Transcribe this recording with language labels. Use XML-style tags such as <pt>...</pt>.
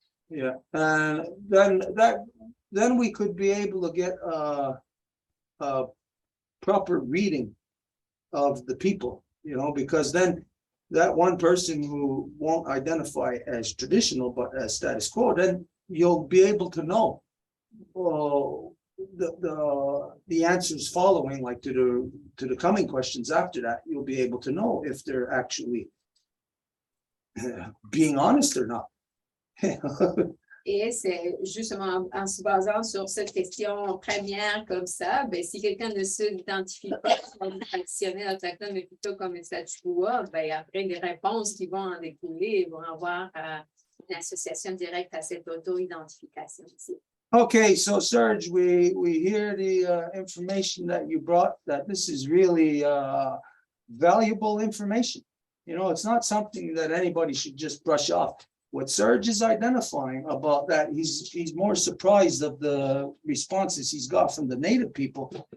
<en>Yeah, and then we could be able to get a proper reading of the people, you know, because then that one person who won't identify as traditional but as status quo, then you'll be able to know the answers following, like to the coming questions after that. You'll be able to know if they're actually being honest or not.</en> <fr>Et c'est justement en se basant sur cette question première comme ça, ben, si quelqu'un ne s'identifie pas comme traditionnel autochtone, mais plutôt comme un statu quo, ben, après les réponses qui vont en découler vont avoir une association directe à cette auto-identification ici.</fr> <en>Okay, so Serge, we hear the information that you brought, that this is really valuable information. You know, it's not something that anybody should just brush off. What Serge is identifying about that, he's more surprised of the responses he's got from the Native people.</en>